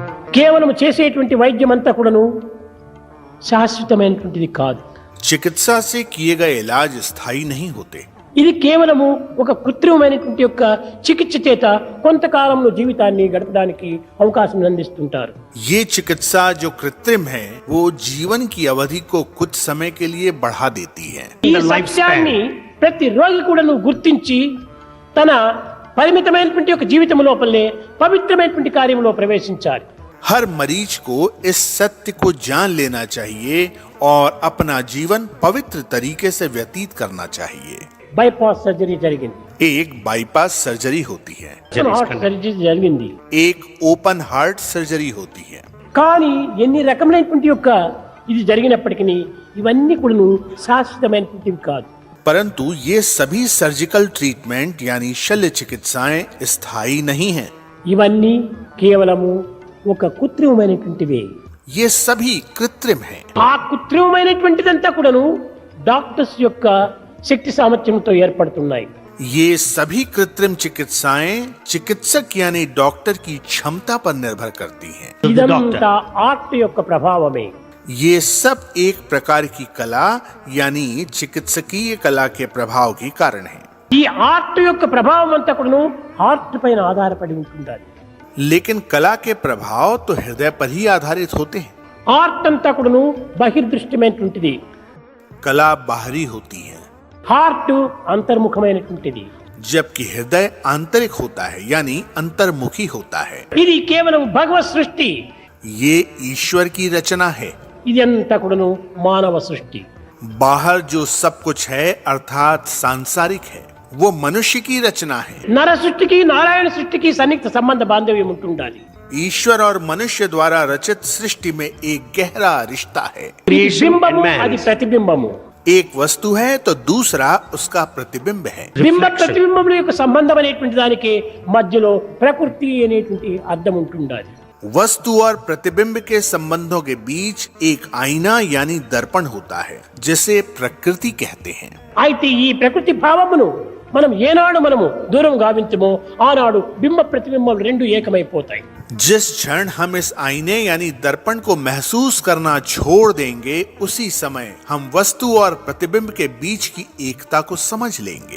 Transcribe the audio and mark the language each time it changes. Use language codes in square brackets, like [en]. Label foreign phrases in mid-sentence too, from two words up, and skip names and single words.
[te] కేవలం చేసేటువంటి వైద్యం అంతా కూడాను శాశ్వతమైనటువంటిది కాదు. [hi] चिकित्सा से किए गए इलाज स्थायी नहीं होते। [te] ఇది కేవలము ఒక కృత్రిమమైనటువంటి యొక్క చికిత్స చేత కొంతకాలంలో జీవితాన్ని గడపడానికి అవకాశం అందిస్తుంటారు. [hi] ये चिकित्सा जो कृत्रिम है वो जीवन की अवधि को कुछ समय के लिए बढ़ा देती है। [te] ఈ సత్యాన్ని ప్రతి రోగి కూడా గుర్తించి తన పరిమితమైనటువంటి యొక్క జీవితం లోపలనే పవిత్రమైనటువంటి కార్యంలో ప్రవేశించాలి. [hi] हर मरीज को इस सत्य को जान लेना चाहिए और अपना जीवन पवित्र तरीके से व्यतीत करना चाहिए। [en] bypass surgery [te] జరిగింది, [hi] एक [en] bypass surgery [hi] होती है, [en] heart surgery [te] జరిగింది. [hi] एक [en] open heart surgery [hi] होती है। [te] కానీ ఎన్ని రకమైనటువంటి యొక్క ఇది జరిగినప్పటికీ ఇవన్నీ కూడా శాశ్వతమైనటువంటివి కాదు. [hi] परंतु ये सभी [en] surgical treatment [hi] यानी शल्य चिकित्साएं स्थायी नहीं हैं। [te] ఇవన్నీ కేవలము ఒక కృత్రిమమైనటువంటివే. [hi] ये सभी कृत्रिम हैं। [te] ఆ కృత్రిమమైనటువంటిదంతా కూడాను డాక్టర్స్ యొక్క శక్తి సామర్థ్యంతో ఏర్పడుతున్నాయి. [hi] ये सभी कृत्रिम चिकित्साएं चिकित्सक यानी डॉक्टर की क्षमता पर निर्भर करती हैं। [te] ఇదంతా ఆర్ట్ యొక్క ప్రభావమే. [hi] ये सब एक प्रकार की कला यानी चिकित्सकीय कला के प्रभाव के कारण है। [te] ఈ ఆర్ట్ యొక్క ప్రభావం అంతా కూడాను హార్ట్ పైన ఆధారపడి ఉంటుండాలి. [hi] लेकिन कला के प्रभाव तो हृदय पर ही आधारित होते हैं। [te] ఆర్ట్ అంతా కూడాను బహిర్దృష్టిమైనటువంటిది, [hi] कला बाहरी होती है, [te] హార్ట్ అంతర్ముఖమైనటువంటిది. [hi] जबकि हृदय आंतरिक होता है यानी अंतर्मुखी होता है। [te] ఇది కేవలం భగవత్ సృష్టి, [hi] ये ईश्वर की रचना है। [te] ఇది అంతా కూడాను మానవ సృష్టి. [hi] बाहर जो सब कुछ है अर्थात सांसारिक है वो मनुष्य की रचना है। [te] నర సృష్టికి నారాయణ సృష్టికి సన్నిహిత సంబంధ బాంధవ్యం ఉంటుండాలి. [hi] ईश्वर और मनुष्य द्वारा रचित सृष्टि में एक गहरा रिश्ता है। [te] ఇది బింబము, అది ప్రతిబింబము. [hi] एक वस्तु है तो दूसरा उसका प्रतिबिंब है। [te] బింబ ప్రతిబింబముల యొక్క సంబంధం అనేటువంటి దానికి మధ్యలో ప్రకృతి అనేటువంటి అర్థం ఉంటుండాలి. [hi] वस्तु और प्रतिबिंब के संबंधों के बीच एक आईना यानी दर्पण होता है जिसे प्रकृति कहते हैं। [te] అయితే ఈ ప్రకృతి భావమును మనం ఏనాడు మనము దూరం గావించమో ఆనాడు బింబ ప్రతిబింబం రెండు ఏకమైపోతాయి. [hi] जिस क्षण हम इस आईने यानी दर्पण को महसूस करना छोड़ देंगे उसी समय हम वस्तु और प्रतिबिंब के बीच की एकता को समझ लेंगे।